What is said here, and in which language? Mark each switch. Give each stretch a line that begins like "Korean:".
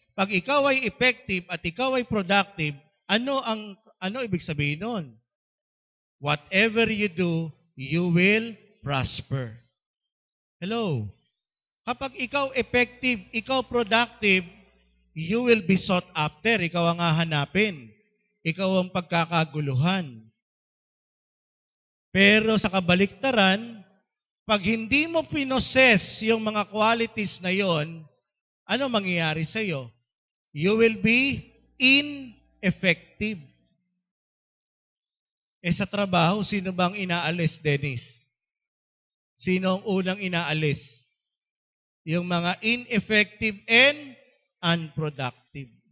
Filipino: Pag ikaw ay effective at ikaw ay productive, ano ibig sabihin nun?
English: Whatever you do, you will prosper. Hello?
Filipino: Kapag ikaw effective, ikaw productive,
English: you will be sought after.
Filipino: Ikaw ang hahanapin. Ikaw ang pagkakaguluhan. Pero sa kabaliktaran, pag hindi mo pinoses yung mga qualities na yon, ano mangyayari sa iyo?
English: You will be ineffective.
Filipino: Sa trabaho, sino bang inaalis, Dennis? Sino ang unang inaalis? Yung mga
English: ineffective and unproductive.